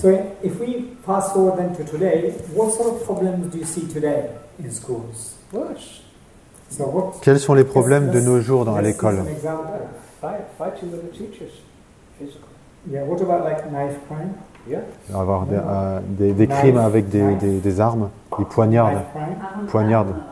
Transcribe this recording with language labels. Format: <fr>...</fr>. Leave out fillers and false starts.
<en>So if we fast forward then to today, what sort of problems do you see today in schools? Worse. So</en> <fr>Quels sont les problèmes de nos jours à l'école?</fr> <en>Fighting with the teachers, physical. Yeah, what about like knife crime? Yeah.</en> <fr>Avoir des crimes avec des armes, des poignardes.</fr>